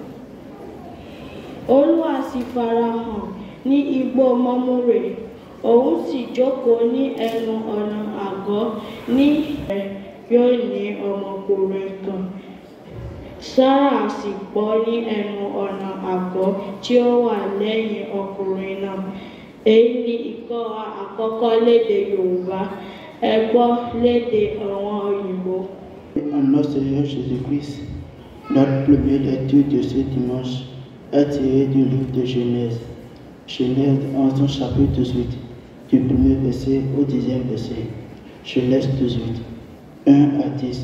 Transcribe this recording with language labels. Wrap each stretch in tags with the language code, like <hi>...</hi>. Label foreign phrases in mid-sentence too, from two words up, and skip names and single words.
<yo>Olúwa sì farahàn ní igbó Mọ́mórè, òun sì jókòó ní ẹnu ọ̀nà àgọ́ ní yóò ní ọmọkùnrin kan. Sárà sì gbọ́ ní ẹnu ọ̀nà àgọ́ tí ó wà lẹ́yìn ọkùnrin náà. Èyí ni ìkọ́ àkọ́kọ́ lédè Yorùbá, ẹ gbọ́ lédè àwọn òyìnbó.</yo> <fr>En notre Seigneur Jésus-Christ, notre première lecture de ce dimanche est tirée du livre de Genèse. Genèse en son chapitre 18, du premier verset au 10e verset. Genèse 18, 1 à 10.</fr>